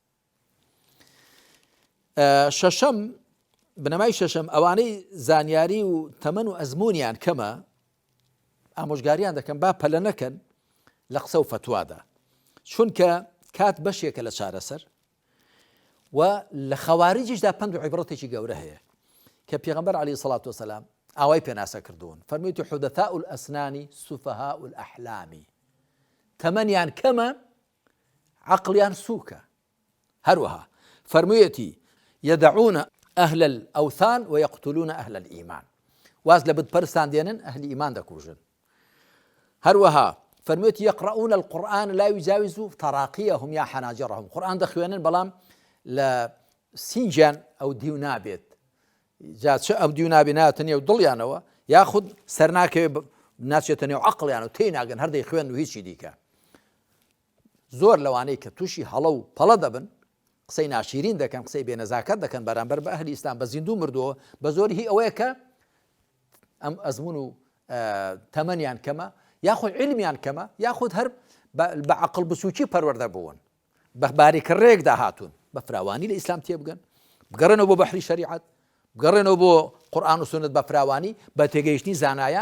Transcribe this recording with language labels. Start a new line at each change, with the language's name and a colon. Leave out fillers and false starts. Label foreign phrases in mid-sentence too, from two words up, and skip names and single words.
Central Kurdish: شەشەم بنەمای شەشەم ئەوانەی زانیاری و تەمەن و ئەزموونیان کەمە ئامۆژگاریان دەکەن با پەلە نەکەن لە قسە و فتوادا، چونکە کات بەشێکە لە چارەسەر و لە خەواریجیشدا پند و عیبرەتێکی گەورە هەیە کە پێغەمبەر
Arabic: عەلەیهی سەڵات وسەلام
Central Kurdish: ئاوای پێناسە کردوون، فەرموویەتی
Arabic: حودەثاء الئەسنان سوفەهاء الئەحلام،
Central Kurdish: تەمەنیان کەمە عەقڵیان سووکە.
Arabic: هەروەها فەرموویەتی يدعون أهل الأوثان ويقتلون أهل الإيمان،
Central Kurdish: واز لە بتپەرستان دێنن ئەهلی ئیمان دەکوژن.
Arabic: هەروەها فەرموویەتی يقرؤون القرآن لا يجاوز تراقيهم يا حناجرهم،
Central Kurdish: قورئان دەخوێنن بەڵام لە سینجیان ئەو دیو نابێت، جا چ ئەم دیو نابێ ناتە نێو دڵیانەوە یاخود سەر ناکەوێت ناچێتە نێو عەقڵیان و تێی ناگەن هەردەی خوێن و هیچی دیکە. زۆر لەوانەی کە تووشی هەڵە و پەڵە دەبن قسەی ناشیرین دەکەن، قسەی بێنەزاکەت دەکەن بەرامبەر بە ئەهلی ئیسلام، بە زیندوو مردووە بە زۆری هی ئەوەیە کە ئەم ئەزمون و تەمەنیان کەمە یاخود علمیان کەمە یاخود هەر بە عەقڵ بچووکی پەروەردە بوون، بە باریکردەیەکدا هاتوون، بە فراوانی لە ئیسلام تێبگەن، بگەڕێنەوە بۆ بەحری شەریعەت، بگەڕێنەوە بۆ قورئان و سونەت بە فراوانی، بە تێگەیشتنی زانایان.